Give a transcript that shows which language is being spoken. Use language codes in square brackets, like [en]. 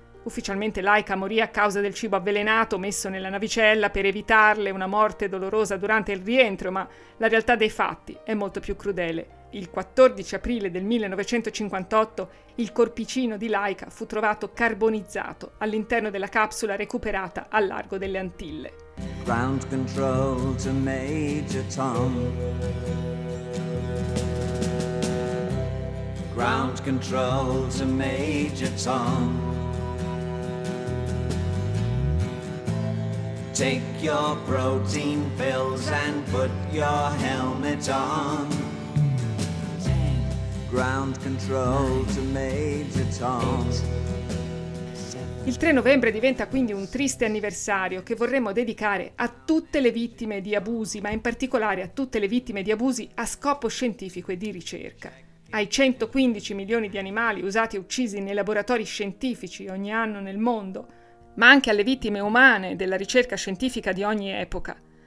[it] Ufficialmente Laika morì a causa del cibo avvelenato messo nella navicella per evitarle una morte dolorosa durante il rientro, ma la realtà dei fatti è molto più crudele. Il 14 aprile del 1958 il corpicino di Laika fu trovato carbonizzato all'interno della capsula recuperata al largo delle Antille. [en] Ground control to Major Tom. Ground control to Major Tom. Take your protein pills and put your helmet on. Ground control to Major Tom. [it] Il 3 novembre diventa quindi un triste anniversario che vorremmo dedicare a tutte le vittime di abusi, ma in particolare a tutte le vittime di abusi a scopo scientifico e di ricerca. Ai 115 milioni di animali usati e uccisi nei laboratori scientifici ogni anno nel mondo, ma anche alle vittime umane della ricerca scientifica di ogni epoca.